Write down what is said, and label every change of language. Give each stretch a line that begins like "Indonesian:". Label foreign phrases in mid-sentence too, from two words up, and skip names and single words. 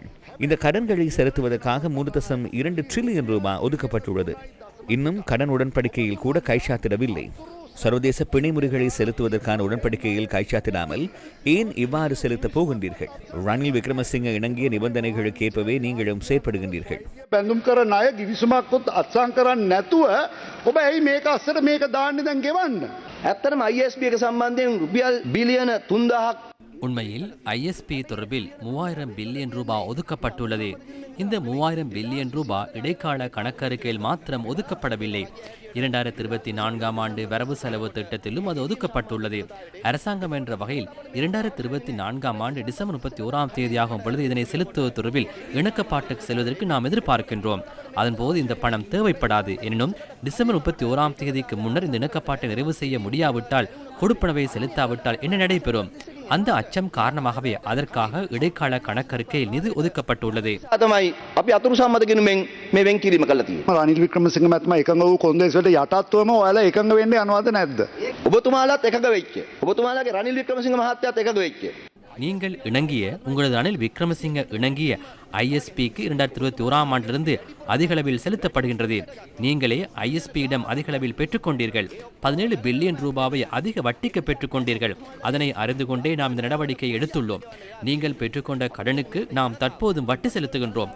Tamil: இந்த கடன்களை செலுத்துவதற்காக 3.2 டிரில்லியன் ரூபாய் ஒதுக்கப்பட்டுள்ளது. இன்னும் கடன் உடன்படிக்கையில் கூட கைச்சாத்திடவில்லை. சர்வதேச பிணைமுறைகளை செலுத்துவதற்கான உடன்படிக்கையில் கைச்சாத்திடாமல் ஏன் இவ்வாறு செலுத்தப் போகின்றீர்கள்? ரணில் விக்ரமசிங்க இணங்கிய நிபந்தனைகளுக்கு ஏற்பவே நீங்களும் செயற்படுகின்றீர்கள்.
Sinhala: බැඳුම් කරන අය ගිවිසුමක්වත් අත්සන් කරන්නේ නැතුව ඔබ ඇයි මේක අස්සට මේක දාන්නේ දැන් ගෙවන්න? ඇත්තටම ISP එක සම්බන්ධයෙන් රුපියල් බිලියන 3000ක්
Tamil: உண்மையில் ISP தொடர்பில் 3000 பில்லியன் ரூபாய் ஒதுக்கப்பட்டுள்ளது. இந்த 3000 பில்லியன் ரூபாய் இடைக்கால கணக்கறிக்கையில் மாத்திரம் ஒதுக்கப்படவில்லை. 2024ஆம் ஆண்டு வரவு செலவு திட்டத்திலும் அது ஒதுக்கப்பட்டுள்ளது. அரசாங்கம் என்ற வகையில் 2024ஆம் ஆண்டு டிசம்பர் 31ஆம் தேதியாகும் பொழுது இதனை செலுத்துவது தொடர்பில் இணக்கப்பாட்டுக்கு செல்வதற்கு நாம் எதிர்பார்க்கின்றோம். அதன்போது இந்த பணம் தேவைப்படாது. எனினும் டிசம்பர் 31ஆம் தேதிக்கு முன்னர் இந்த இணக்கப்பாட்டை நிறைவு செய்ய முடியாவிட்டால், கொடுப்பனவை செலுத்தாவிட்டால் என்ன நடைபெறும்? அந்த அச்சம் காரணமாகவே அதற்காக இடைக்கால கணக்கறிக்கையில் நிதி ஒதுக்கப்பட்டுள்ளது.
Sinhala: තමයි අපි අතුරු සම්මතගෙන මේ වෙන් කිරීම කළා තියෙන්නේ. රනිල් වික්‍රමසිංහ මහත්මයා එකඟ වූ කොන්දේසි වලට යටත්වම ඔයාලා එකඟ වෙන්නේ යනවද නැද්ද? ඔබතුමාලාත් එකඟ වෙච්ච. ඔබතුමාලාගේ රනිල් වික්‍රමසිංහ මහත්තයාත් එකඟ වෙච්ච.
Tamil: நீங்கள் இணங்கிய, உங்களது ரணில் விக்ரமசிங்க இணங்கிய ISPக்கு 2021ஆம் ஆண்டிலிருந்து அதிகளவில் செலுத்தப்படுகின்றது. நீங்களே ISPயிடம் அதிகளவில் பெற்றுக்கொண்டீர்கள். 17 பில்லியன் ரூபாவை அதிக வட்டிக்கு பெற்றுக்கொண்டீர்கள். அதனை அறிந்து கொண்டே நாம் இந்த நடவடிக்கையை எடுத்துள்ளோம். நீங்கள் பெற்றுக்கொண்ட கடனுக்கு நாம் தற்போதும் வட்டி செலுத்துகின்றோம்.